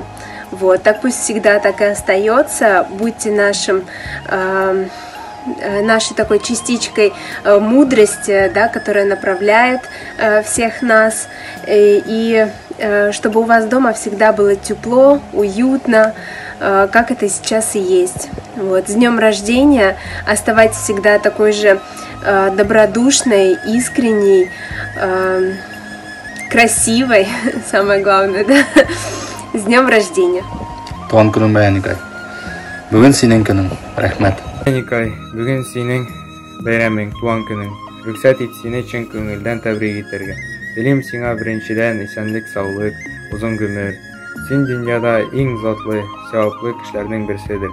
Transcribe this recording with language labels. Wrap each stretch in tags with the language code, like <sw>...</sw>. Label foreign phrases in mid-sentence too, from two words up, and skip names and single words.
<ru>Вот, так пусть всегда так и остается. Будьте нашей такой частичкой мудрости, да, которая направляет всех нас, и чтобы у вас дома всегда было тепло, уютно, как это сейчас и есть. Вот, с днем рождения! Оставайтесь всегда такой же добродушной, искренней, красивой, самое главное, да? С днем рождения!</ru> <tt>Туган көнең белән, Никай. Бүген синең көнең. Рәхмәт.</tt> <kk>Никай, бүгін сенің бәйрәмең, туған күнің.</kk> <tt>Рөхсәт ит, сине чын күңелдән тәбрик итәргә. Телим сиңа беренчедән исәнлек, саулык, узын гомер. Син дөньяда иң затлы, саваплы кешеләрнең берседер.</tt>